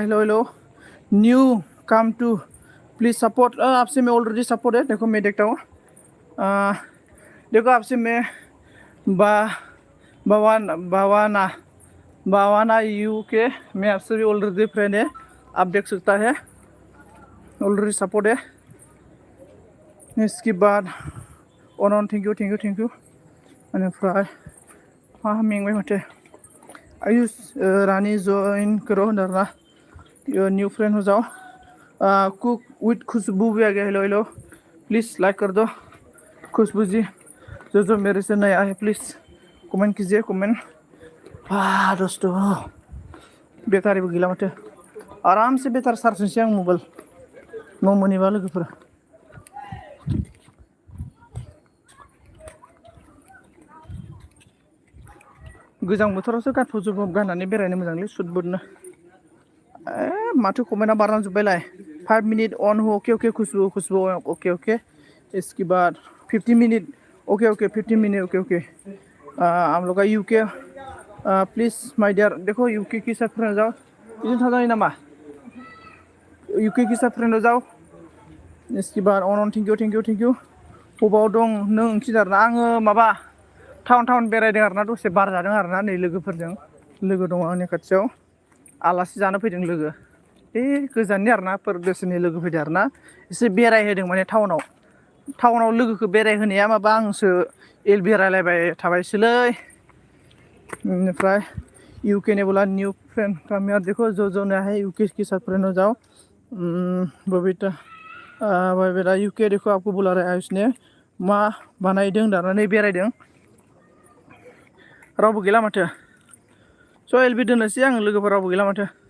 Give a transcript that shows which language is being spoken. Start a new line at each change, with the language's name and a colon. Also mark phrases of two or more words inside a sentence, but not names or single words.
Hindi: हेलो हेलो
English: new come to please support
Hindi: आपसे मैं
English: already support
Hindi: है देखो मैं देखता हूँ देखो आपसे मैं बावाना यूके मैं आपसे भी
English: already friend
Hindi: है आप देख सकता है
English: already support
Hindi: है। इसके बाद अनन
English: thank you
Bodo: बेनिफ्राय हाँ मेंबाय माथो
Hindi: आयुष रानी जॉइन करो होनदोंना
English: new friend
Hindi: हो जाओ कुक विथ खुशबू भी आ गया। हेलो हेलो
English: please like
Hindi: कर दो खुशबू जी जो मेरे से नया है प्लीज़ कमेंट कीजिए कमेंट।
Bodo: दोस्तों बेटारि भी गैला माथो आराम से बेटारि चार्ज होनोसै आं मबाइल न' मोनहैबा लोगोफोर गोजां बोथोरावसो गानफब गाननानै बेरायनो मोजांलै सुट बुटनो माथो कमेन्टआ बारलांजोब्बायलाय
Hindi: 5 मिनट ऑन हो ओके खुशबू ओके इसके बाद 50 मिनट ओके 50 मिनट ओके हम लोग यूके प्लीज़
English: my dear
Hindi: देखो यूके के साथ फ्रेंड जाओ इधर था जाए नामा यूके के साथ फ्रेंड जाओ। इसके बाद
Bodo: अनन
English: thank you
Bodo: बबाव दं नों खिन्थाना आङो माबा टाउन बेरायदों आरोना दसे बार जादों आरोना नै लोगोफोरजों लोगो दङ आंनि खाथियाव आलासि जानो फैदों लोगो गोजाननि आरोना परदेसनि लोगो फैदों आरोना एसे बेरायहोदों माने टाउनाव लोगोखौ बेरायहोनाया माबा आंसो बेरायलायबाय थाबायसोलै बेनिफ्राय यूके
Hindi: ने बोला
English: new friend come
Hindi: यार देखो जो नया है यूके के साथ फ्रेंड हो जाओ बबीता भाई बेटा यूके देखो आपको बुला रहा है
Bodo: आयुष ने मा बानायदों दानानै बेरायदों रावबो गैला माथो स' एलबि दोननोसै आं लोगोफोर रावबो गैला माथो